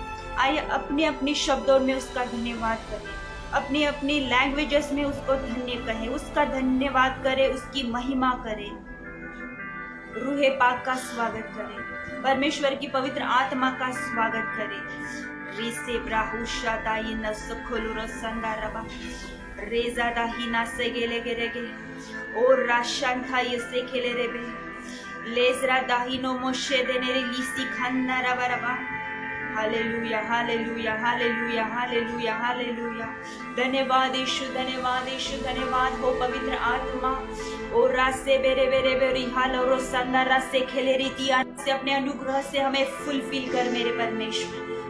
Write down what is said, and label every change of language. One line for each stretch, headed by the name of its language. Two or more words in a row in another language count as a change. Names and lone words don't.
Hindi: आइए अपने अपने शब्दों में उसका धन्यवाद करें, अपनी अपनी लैंग्वेजेस में उसको धन्य कहें, उसका धन्यवाद करें, उसकी महिमा करें। रूहे पाक का स्वागत करें, परमेश्वर की पवित्र आत्मा का स्वागत करें। रीसे ब्राहुशा दाई न सखोलुरो संदारबा रेजा दाही ना से गेले गेरेगे और राशान था ये से खेले रेबे लेजरा दाही नो मोशे देने रे लीसी खान्ना रबा रबा। हालेलुया, हालेलुया, हालेलुया, हालेलुया, हालेलुया। धन्यवाद यीशु, धन्यवाद यीशु, धन्यवाद हो पवित्र आत्मा। और रास्ते बेरे बेरे बेरी हाल और संदा रास्ते खेले रीतियां से अपने अनुग्रह से हमें फुलफिल कर मेरे परमेश्वर।